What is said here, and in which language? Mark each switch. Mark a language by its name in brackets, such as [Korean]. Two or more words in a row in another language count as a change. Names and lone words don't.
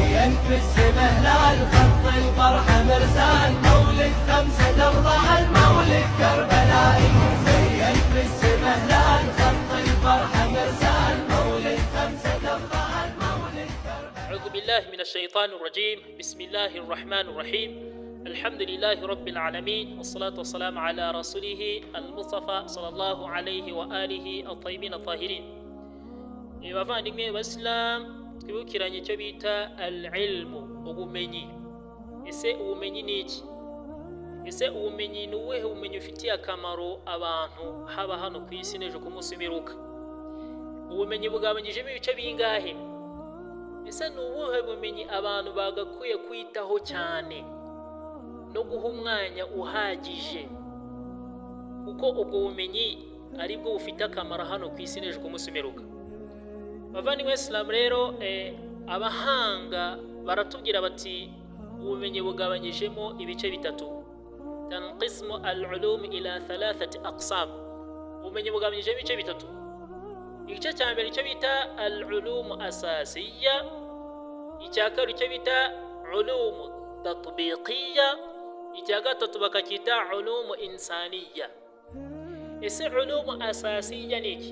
[Arabic] في السما هلال خط الفرحة مرسال مولد خمسة أرضع المولد كربلائي زين في السما هلال خط الفرحة مرسال مولد خمسة أرضع المولد كربلائي. أعوذ بالله من الشيطان الرجيم. بسم الله الرحمن الرحيم. الحمد لله رب العالمين والصلاة والسلام على رسوله المصطفى صلى الله عليه وآله الطيبين الطاهرين. [Kinyarwanda] bavandimwe b'Islam twibukiranye icyo bita al-ilmu, ubumenyi. Ese ubumenyi ni iki? Ese ubumenyi ni ubuhe bumenyi ufitiye akamaro abantu haba hano ku isi n'ejo ku munsi w'imperuka? Ubumenyi bugabanyijemo ibice bingahe? Ese ni ubuhe bumenyi abantu bagakwiye kwitaho cyane no guha umwanya uhagije, kuko ubwo bumenyi ari bwo bufite akamaro hano ku isi n'ejo ku munsi w'imperuka? Bavandimwe Islam rero abahanga baratubwira bati ubumenyi bugabanyijemo ibice bitatu. [Arabic] تنقسم العلوم إلى ثلاثة أقسام. [Kinyarwanda] Ubumenyi bugabanyijemo ibice bitatu. Igice cya mbere icyo bita [Arabic] العلوم الأساسية, [Kinyarwanda] icya kabiri icyo bita [Arabic] علوم تطبيقية, [Kinyarwanda] icya gatatu bakacyita [Arabic] علوم إنسانية. [Kinyarwanda] Ese [Arabic] علوم أساسية [Kinyarwanda] ni iki?